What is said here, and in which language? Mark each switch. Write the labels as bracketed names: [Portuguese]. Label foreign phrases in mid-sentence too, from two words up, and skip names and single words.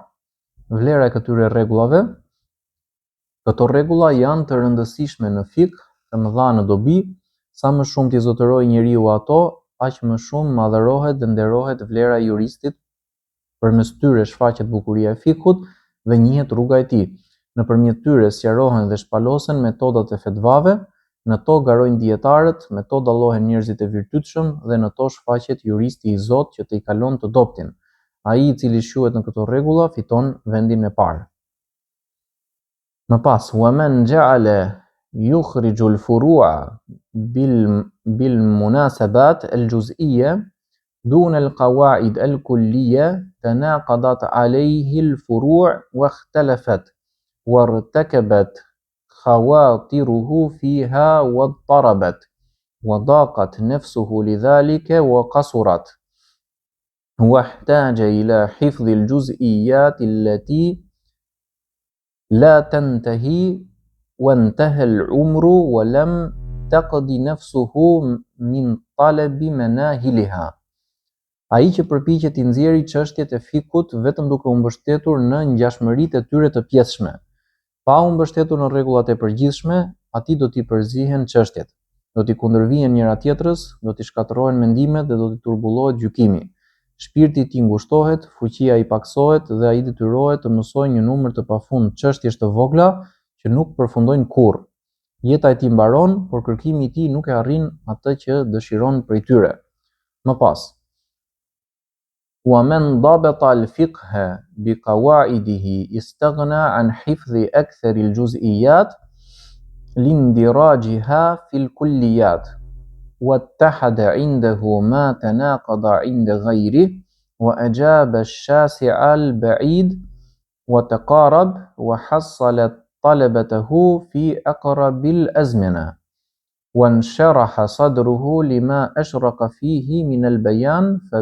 [Albanian] Vlera e këtyre rregullave. Këto rregulla janë të rëndësishme në fikë, të mëdha në dobi, sa më shumë t'i zotërojë njeriu ato, aq më shumë madhërohet dhe nderohet vlera e juristit, përmes tyre shfaqet bukuria e fikut dhe njihet rruga e tij. Nëpërmjet tyre sqarohen dhe shpalosen metodat e fetvave, në to garojnë dietarët, me to dallohen njerëzit e virtytshëm dhe në to shfaqet juristi i Zot që të i kalon të doptin. Ai i cili shquhet në këto rregulla fiton vendin e parë. Më pas, [Arabic] ومن جعل يخرج الفروع بالمناسبات الجزئية دون القواعد الكلية تناقضت عليه الفروع واختلفت وارتكبت خواطره فيها واضطربت وضاقت نفسه لذلك وقصرت واحتاج إلى حفظ الجزئيات التي لا تنتهي وانتهى العمر ولم تقض نفسه من طلب مناهلها. [Albanian] Ai që përpiqet i nxjerrë çështjet e fikut vetëm duke u mbështetur në ngjashmëritë e tyre të pjesshme, pa u mbështetur në rregullat e përgjithshme, atij do t'i përzihen çështjet, do t'i kundërvihen njëra tjetrës, do t'i shkatërrohen mendimet dhe do t'i turbullohet gjykimi. Shpirti i tij ngushtohet, fuqia i paksohet dhe ai detyrohet të mësojë një numër të pafund çështjesh të vogla që nuk përfundojnë kurrë. Jeta e tij mbaron, por kërkimi i tij nuk e arrin atë që dëshiron prej tyre. Më pas, [Arabic] ومن ضبط الفقه بقواعده استغنى عن حفظ أكثر الجزئيات لاندراجها في الكليات واتحد عنده ما تناقض عند غيره وأجاب الشاسع البعيد وتقارب وحصل طلبته في أقرب الأزمنة وانشرح صدره لما أشرق فيه من البيان